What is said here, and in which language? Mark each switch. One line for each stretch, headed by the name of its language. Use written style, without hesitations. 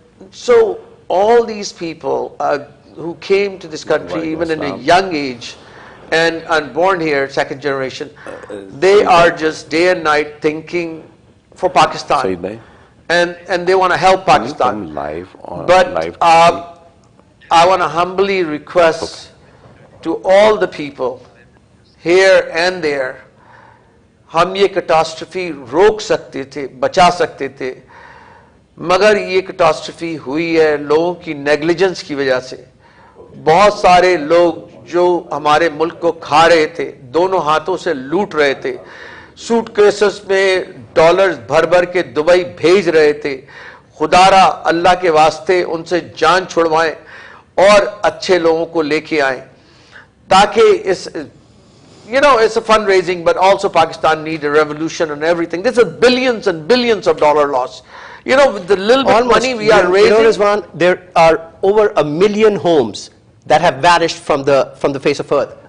English: So all these people who came to this country even in a young age and born here, second generation, they are just day and night thinking for Pakistan, and they want to help Pakistan. But I want to humbly request to all the people here and there,
Urdu: ہم یہ کٹاسٹرفی روک سکتے تھے, بچا سکتے تھے, مگر یہ کٹاسٹرفی ہوئی ہے لوگوں کی نیگلیجنس کی وجہ سے. بہت سارے لوگ جو ہمارے ملک کو کھا رہے تھے, دونوں ہاتھوں سے لوٹ رہے تھے, سوٹ کیسز میں ڈالرز بھر بھر کے دبئی بھیج رہے تھے. خدا را اللہ کے واسطے ان سے جان چھڑوائیں اور اچھے لوگوں کو لے کے آئیں تاکہ اس,
English: you know, it's a fundraising, but also Pakistan needs a revolution and everything. This is billions and billions of dollar loss. You know, with the little bit of money we are raising. You know, Rizwan, there are over 1 million homes that have vanished from the face of earth.